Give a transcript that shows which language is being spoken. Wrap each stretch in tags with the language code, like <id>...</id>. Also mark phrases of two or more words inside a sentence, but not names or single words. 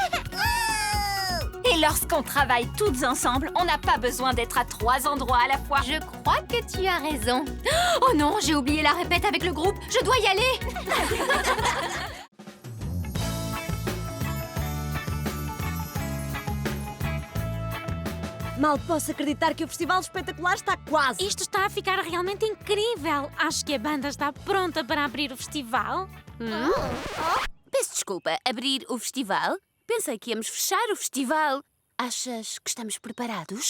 <fr>Et lorsqu'on travaille toutes ensemble, on n'a pas besoin d'être à 3 endroits à la fois. Je crois que tu as raison. Oh non, j'ai oublié la répète avec le groupe. Je dois y aller.</fr> <pt>Mal posso acreditar que o Festival Espetacular está quase. Isto está a ficar realmente incrível. Acho que a banda está pronta para abrir o festival. Peço desculpa, abrir o festival? Pensei que íamos fechar o festival. Achas que estamos preparados?</pt>